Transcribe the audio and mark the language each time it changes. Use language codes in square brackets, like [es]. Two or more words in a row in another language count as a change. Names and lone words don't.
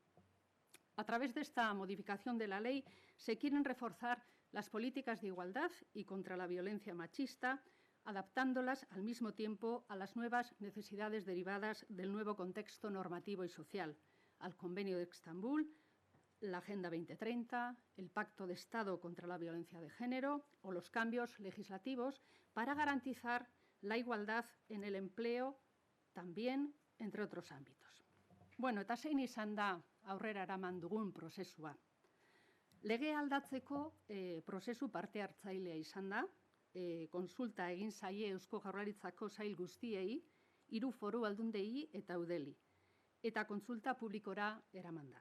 [es] A través de esta modificación de la ley se quieren reforzar las políticas de igualdad y contra la violencia machista, adaptándolas al mismo tiempo a las nuevas necesidades derivadas del nuevo contexto normativo y social, al Convenio de Estambul, la Agenda 2030, el Pacto de Estado contra la Violencia de Género o los cambios legislativos para garantizar la igualdad en el empleo también, entre otros ámbitos. [eu] Bueno, eta zein izan da aurrera eraman dugun prozesua. Legea aldatzeko prozesu parte hartzailea izan da, konsulta egin zaie Eusko Jaurlaritzako sail guztiei, 3 foru aldundiei eta udeli, eta kontsulta publikora eraman da.